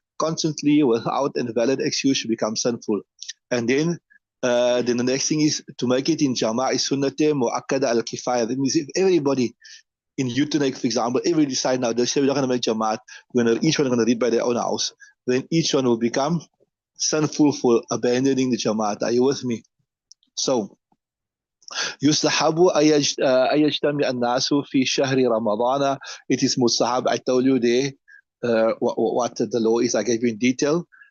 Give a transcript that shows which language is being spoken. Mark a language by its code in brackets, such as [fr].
[en] constantly without a valid excuse become sinful. And then the next thing is to make it in Jama'ah is sunnateh mu'akkada al-kifaya. That means if everybody in Utrecht, for example, everybody decide now, they say we're not going to make Jamaat, each one is going to read by their own house, then each one will become sinful for abandoning the Jamaat. Are you with me? [ar] So, يستحب أن يجتمع الناس في شهر رمضان. [en] It is mustahab. I told you there what the law is. I gave you in detail.